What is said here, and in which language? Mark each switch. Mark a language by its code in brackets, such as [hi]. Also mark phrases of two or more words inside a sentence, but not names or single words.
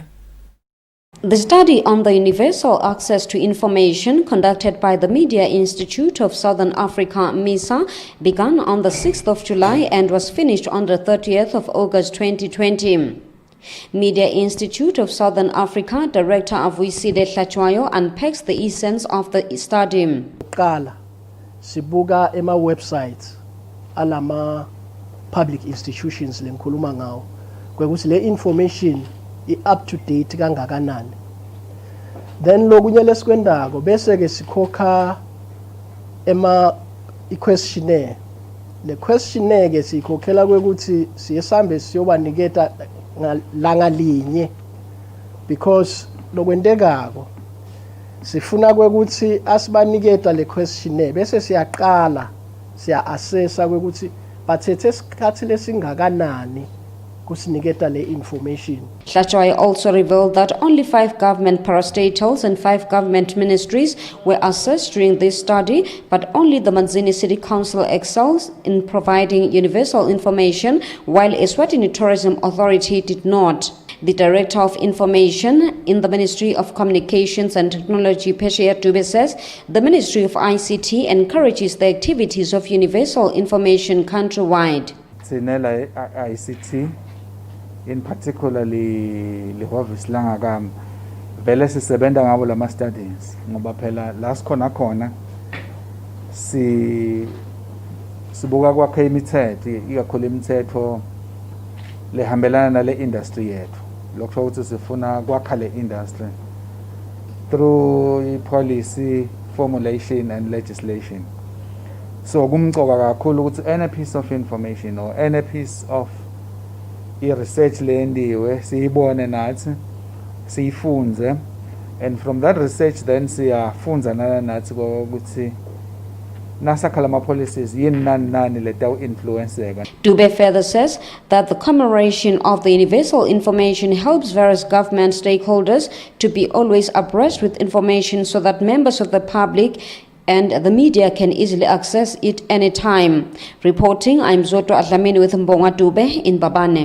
[en] The study on the universal access to information conducted by the Media Institute of Southern Africa, MISA, began on the 6th of July and was finished on the 30th of August 2020. Media Institute of Southern Africa Director Vuyisile Hlatshwayo unpacks the essence of the study. [ss] Qala sibuka ema websites alama [en] public institutions [ss] lenkhuluma ngawo kwekuthi le [en] information up to date [ss] kangakanani. Then lokunye lesikwendako bese ke sikhokha ema questionnaire. Le questionnaire ke sikhokhela kwekuthi siyesambe siyobaniketa ngalanga linye because lokwendekako sifuna kwekuthi asibaniketa le questionnaire bese siyaqala siya assessa kwekuthi bathethe isikhathi lesingakanani kusiniketa le information. [en] Hlatshwayo also revealed that only 5 government parastatals and 5 government ministries were assessed during this study, but only the Manzini City Council excels in providing universal information, while Eswatini Tourism Authority did not. The Director of Information in the Ministry of Communications and Technology, Peshiya Dube, says the Ministry of ICT encourages the activities of universal information countrywide. [ss] Sinela ICT, [en] in particularly [ss] lihhovisi langakami, vele sisebenta ngabo lama studies ngoba phela la sikhona sibuka kwakhe imithetho ikakhulu imithetho lehambelana nale industry yethu lokho ukuthi sifuna kwakha le industry [en] through policy formulation and legislation. [ss] So kumcoka kakhulu ukuthi [en] any piece of information or any piece of research [ss] lendiwe siyibone nathi siyifunze, [en] and from that research then [ss] siyafunza nathi ukuthi nasakhala policies yini nani letaw influenceka. [en] Dube further says that the commemoration of the universal information helps various government stakeholders to be always abreast with information so that members of the public and the media can easily access it anytime. Reporting, I'm Zoto Adlamini with Mbonga Dube in Babane.